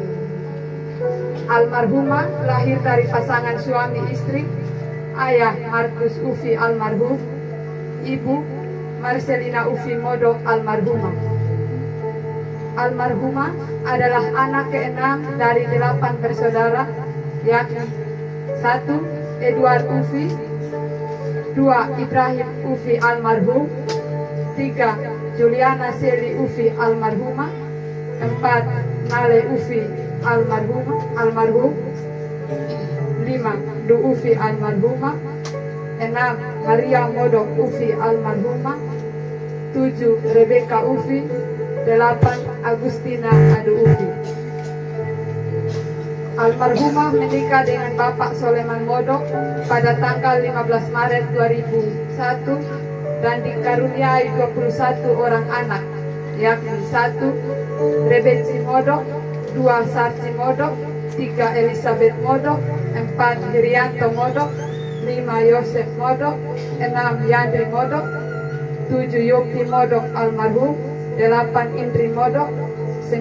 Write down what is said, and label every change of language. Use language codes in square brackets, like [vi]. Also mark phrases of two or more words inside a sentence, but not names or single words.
[id] Almarhumah lahir dari pasangan suami istri, ayah Markus Ufi almarhum, ibu Marcelina Ufi Modok almarhumah. Almarhumah adalah anak keenam dari 8 bersaudara, yakni 1. Edward Ufi, 2. Ibrahim Ufi almarhum, 3. Juliana Seli Ufi almarhumah, 4. Nale Ufi almarhum, 5. Du Ufi almarhumah, 6. Maria Modok Ufi almarhumah, 7. Rebecca Ufi, 8. Agustina Adu Ufi. Almarhumah menikah dengan Bapak Soleman Modok pada tanggal 15 Maret 2001 dan dikaruniai 21 orang anak, yakni 1. Rebeci Modok, 2. Sarci Modok, 3. Elizabeth Modok, 4. Hirianto Modok, 5. Yosef Modok, 6. Yandri Modok, 7. Yopi Modok almarhum, 8. Indri Modok, 9.